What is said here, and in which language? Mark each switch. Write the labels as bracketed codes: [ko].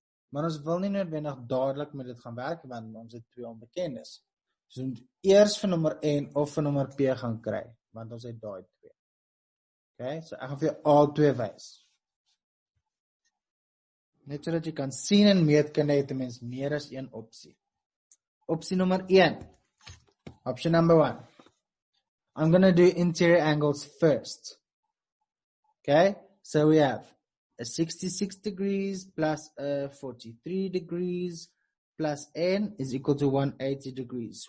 [af] Maar ons wil nie noodwendig dadelik met dit gaan werk, want ons het twee onbekendes. So ons moet eers vir nommer N of vir nommer P gaan kry, want ons het daai twee. Okay, so ek gaan vir jou al twee wys. Net sodat jy kan sien en meetkunde het 'n mens meer as een opsie. Opsie nummer 1. [en] Option number 1. I'm going to do interior angles first. Okay, so we have a 66 degrees plus a 43 degrees plus N is equal to 180 degrees.